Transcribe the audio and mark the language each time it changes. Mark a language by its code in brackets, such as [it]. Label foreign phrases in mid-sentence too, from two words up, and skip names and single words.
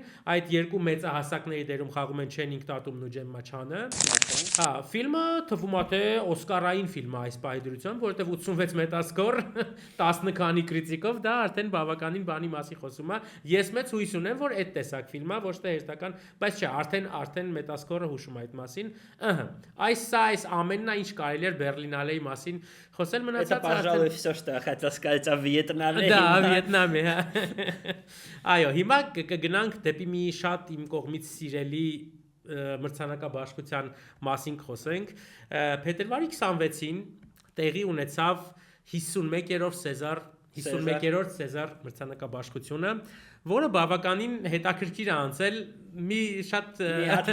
[hy] այդ երկու մեծահասակների դերում խաղում են Չենինգ Տատումն ու Ջեմմա Չանը։ Հա, ֆիլմը թվում է թե Օսկարային ֆիլմ է այս պայդրությամբ, որտեղ 86 Metascore, 10 քանի կրիտիկով, դա արդեն բավականին բանի մասի խոսում է։ Ես մեծ հույս ունեմ, որ այդ տեսակ ֆիլմ է, ոչ թե հերթական, բայց չէ, արդեն Metascore-ը հուշում է այդ մասին։ Այս ամենն է ինչ կարելի էր Բերլինալեի մասին խոսել, մնացած [ru] это пожалуй всё что хотел сказать о Վիետնամի։ [hy] Դա Վիետնամի, հա։ Այո, հիմա կգնանք դեպի մի շատ իմ կողմից սիրելի մրցանակաբաշխության մասին խոսենք։ Փետրվարի 26-ին տեղի ունեցավ 51-րդ Սեզար մրցանակաբաշխությունը, որը բավականին հետաքրքիր է անցել մի հատ